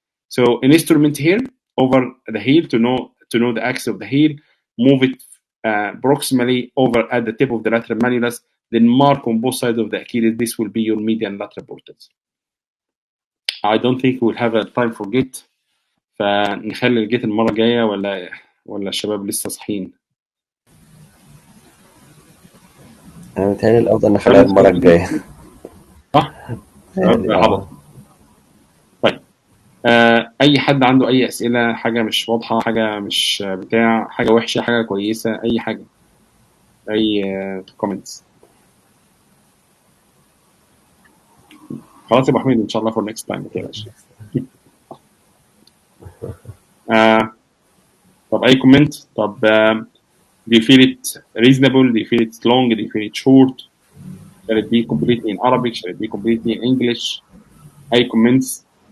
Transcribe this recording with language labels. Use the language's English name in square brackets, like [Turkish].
[English] So an instrument here over the heel to know the axis of the heel, move it proximally over at the tip of the lateral malleolus, then mark on both sides of the Achilles. This will be your medial and lateral portals. I don't think we'll have a time for gait. [Arabic] فنخلي الجيت المرة الجاية ولا الشباب لسه صاحيين؟ أنا متهيألي الأفضل نخليها المرة الجاية. صح؟ متهيألي هبط. طيب اي حد عنده اي اسئله، حاجه مش واضحه، حاجه مش بتاع، حاجه وحشه، حاجه كويسه، اي حاجه، اي كومنتس. خلاص يا ابو حميد، ان شاء الله فور نيكست تايم ما تقلقش. آه طب اي كومنت؟ طب [English] do you feel it reasonable? Do you feel it long? Do you feel it short? Shall it be completely in Arabic? Shall it be completely in English? Any comments?